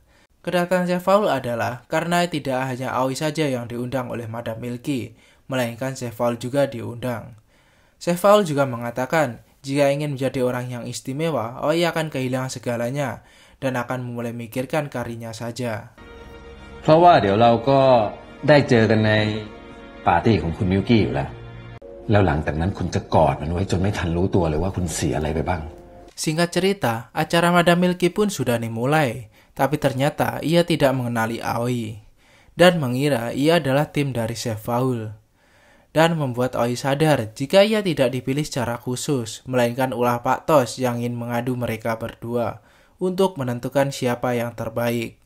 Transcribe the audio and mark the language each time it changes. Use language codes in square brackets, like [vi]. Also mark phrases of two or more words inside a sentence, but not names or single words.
[id] Kedatangan Chef Paul adalah karena tidak hanya Aoi saja yang diundang oleh Madam Milky, melainkan Chef Paul juga diundang. Chef Paul juga mengatakan jika ingin menjadi orang yang istimewa, Aoi akan kehilangan segalanya dan akan mulai memikirkan karirnya saja. [th] เพราะว่าเดี๋ยวเราก็ได้เจอกันในปาร์ตี้ของคุณมิลกี้อยู่แล้วหลังจากนั้นคุณจะกอดมันไว้จนไม่ทันรู้ตัวเลยว่าคุณเสียอะไรไปบ้าง [id] Singkat cerita, acara Madam Milky pun sudah dimulai, tapi ternyata ia tidak mengenali Aoi dan mengira ia adalah tim dari Chef Paul. Dan membuat Aoi sadar jika ia tidak dipilih secara khusus, melainkan ulah Pak Tos yang ingin mengadu mereka berdua untuk menentukan siapa yang terbaik.